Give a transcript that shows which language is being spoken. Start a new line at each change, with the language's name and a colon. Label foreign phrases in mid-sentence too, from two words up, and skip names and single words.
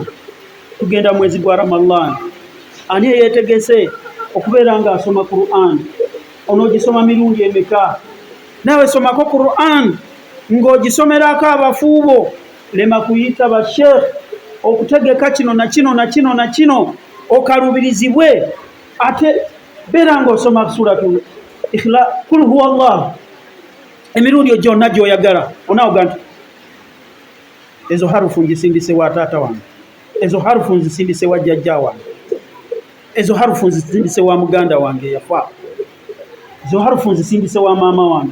Ganda: Tugenda mwezi gwa Ramadhan, ani yeetegese okubeera nga asoma Qur'an? Onoogisoma mirundi emeka? Naawe somako Qur'an ng'ogisomerako abafuubo. Lema kuyita basheekh okutegeka kino na kino na kino na kino, okalubirizibwe. Ate beera ng'osoma suratu Ikhlas,
Arabic: قل هو الله,
Ganda: emirundi gyonna gy'oyagala. Onaawoga nti ezo harufu nzisindise wa taata wange, ezo harufu nzisindise wa jjajja wange, ezo harufu nzisindise wa muganda wange yafa, ezo harufu nzisindise wa maama wange.